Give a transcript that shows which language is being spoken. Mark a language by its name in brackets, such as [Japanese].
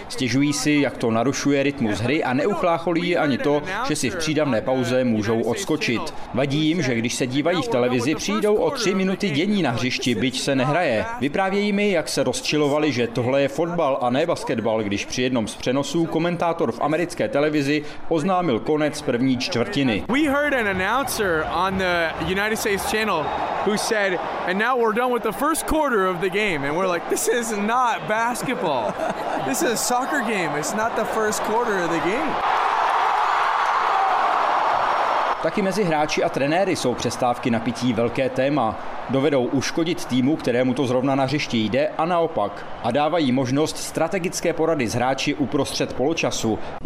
[Czech] Stěžují si, jak to narušuje rytmus hry a neuchlácholí ani to, že si v přídavné pauze můžou odskočit. Vadí jim, že když se dívají v televizi, přijdou o 3 minuty dění na hřišti, byť se nehraje. Vyprávějí mi, jak se rozčilovali, že tohle je fotbal a ne basketbal, když při jednom z přenosů komentátor v americké televizi oznámil konec první čtvrtiny. [English] We heard an announcer on the United States channel who said, and now we're done with the first quarter of the game. And we're like, this is not basketball. This is a soccer game. It's not the first quarter of the game. [Czech] Taky mezi hráči a trenéry jsou přestávky na pití velké téma. Dovedou uškodit týmu, kterému to zrovna na hřišti jde, a naopak. A dávají možnost strategické porady s hráči uprostřed poločasu.